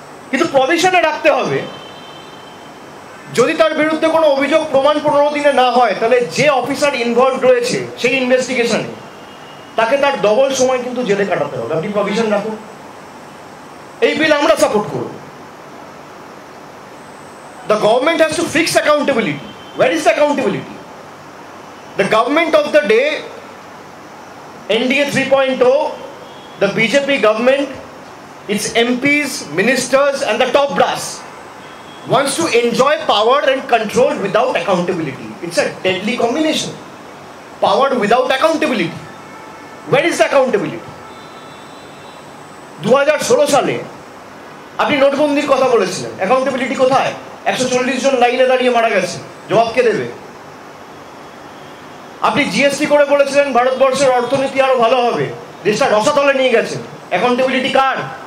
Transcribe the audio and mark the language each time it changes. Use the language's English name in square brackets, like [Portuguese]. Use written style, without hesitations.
[Bangla] কিন্তু প্রভিশনে রাখতে হবে যদি তার বিরুদ্ধে কোনো অভিযোগ প্রমাণ 15 দিনে না হয় তাহলে যে অফিসার ইনভলভ রয়েছে সেই ইনভেস্টিগেশনে তাকে তার ডবল সময় কিন্তু জেলে কাটাতে হবে। আপনি প্রভিশন রাখুন, এই বিল আমরা সাপোর্ট করব। [English] The government has to fix accountability. Where is the accountability? The government of the day, NDA 3.0, the BJP government, its MPs, ministers and the top brass wants to enjoy power and control without accountability. It's a deadly combination. Power without accountability. Where is the accountability? [Bangla] 2016 সালে আপনি নোটবন্দির কথা বলেছিলেন, accountability কোথায়? 140 জন লাইনে দাঁড়িয়ে মারা গেছে, জবাব কে দেবে? আপনি জিএসটি করে বলেছিলেন ভারতবর্ষের অর্থনীতি আরো ভালো হবে, দেশটা রসাতলে নিয়ে গেছেন, অ্যাকাউন্টেবিলিটি কার?